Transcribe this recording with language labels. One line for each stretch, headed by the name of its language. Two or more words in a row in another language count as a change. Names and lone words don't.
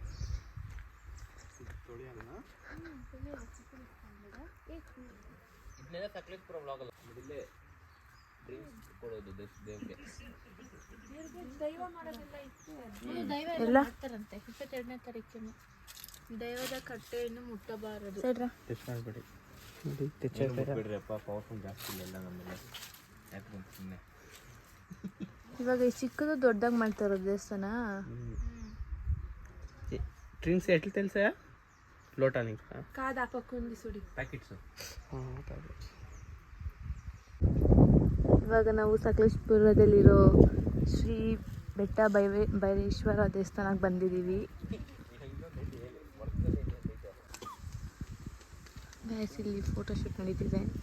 Kannada: ಎಲ್ಲ 22ನೇ ತಾರೀಕಿನ ದೈವದ ಕಟ್ಟೆಯನ್ನು ಮುಟ್ಟಬಾರದು. ಇವಾಗ ಈ ಚಿಕ್ಕದು ದೊಡ್ಡದಾಗಿ ಮಾಡ್ತಾ ಇರೋದು ದೇವಸ್ಥಾನ.
Telugu: ಡ್ರಿಂಕ್ಸ್ ಎಟ್ಲು తెలుసా? లోటానిక్ కాదు, ఆ పక్క ఉంది చూడు
Kannada: ಪ್ಯಾಕೆಟ್ಸ್. ಇವಾಗ ನಾವು ಸಕಲೇಶ್ಪುರದಲ್ಲಿರೋ ಶ್ರೀ ಬೆಟ್ಟ ಭೈರೇಶ್ವರ ದೇವಸ್ಥಾನಕ್ಕೆ ಬಂದಿದ್ದೀವಿ. ಗೈಸ್, ಇಲ್ಲಿ ಫೋಟೋಶೂಟ್ ನಡೀತಿದೆ.